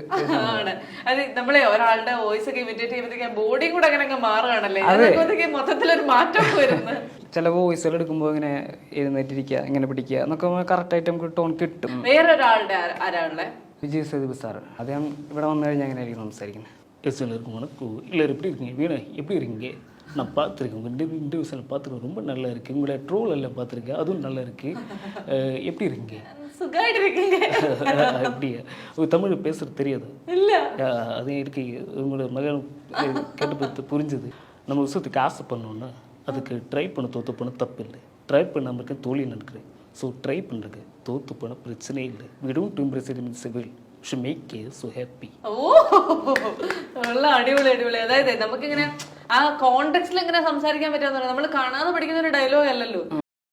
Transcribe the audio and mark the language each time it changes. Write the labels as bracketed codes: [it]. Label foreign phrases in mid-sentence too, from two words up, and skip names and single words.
[ml] അത് നമ്മളെ ഒരാളുടെ വോയിസ് ഒക്കെ ഇമിറ്റേറ്റ് ചെയ്യുമ്പോഴത്തേക്ക് ബോഡിയും കൂടെ അങ്ങനെ മാറുകയാണല്ലേ, മൊത്തത്തിലൊരു മാറ്റം വരുന്നത്. ചില വോയിസുകൾ എടുക്കുമ്പോൾ ഇങ്ങനെ എഴുന്നേറ്റിരിക്കുക, ഇങ്ങനെ പിടിക്കുക എന്നൊക്കെ കറക്റ്റ് ആയിട്ട് നമുക്ക് ടോൺ കിട്ടും. വേറൊരാളുടെ ആരാളുടെ? വിജയ് സേതുപതി സാർ. അദ്ദേഹം ഇവിടെ വന്നു കഴിഞ്ഞാൽ എങ്ങനെയായിരിക്കും സംസാരിക്കുന്നത്? [ta] எல்லாரும் எப்படி இருக்கீங்க? வீணா எப்படி இருக்கீங்க? நான் பார்த்துருக்கேன், உங்கள் இன்டர்வியூஸில் பார்த்துருக்கேன், ரொம்ப நல்லா இருக்குது. உங்களை ட்ரோல் எல்லாம் பார்த்துருக்கேன், அதுவும் நல்லா இருக்குது. எப்படி இருக்கீங்க? அப்படியா? தமிழ் பேசுறது தெரியாது அது இருக்கு. உங்களோட மகன் கேட்டு பார்த்து புரிஞ்சுது. நம்ம விஷயத்துக்கு ஆசை பண்ணோன்னா அதுக்கு ட்ரை பண்ண தோற்று போன தப்பு இல்லை. ட்ரை பண்ணாமல் இருக்க தோல்வி நடக்குது. ஸோ ட்ரை பண்ணுறதுக்கு தோற்று போன பிரச்சனை இல்லை. விடும் டு இம்ப்ரெஸ் சிவில் [ml] അടിപൊളി അടിപൊളി. അതായത് നമുക്കിങ്ങനെ ആ കോണ്ടെക്സ്റ്റിൽ ഇങ്ങനെ സംസാരിക്കാൻ പറ്റുന്ന നമ്മൾ കാണാതെ പഠിക്കുന്ന ഒരു ഡയലോഗ് അല്ലല്ലോ.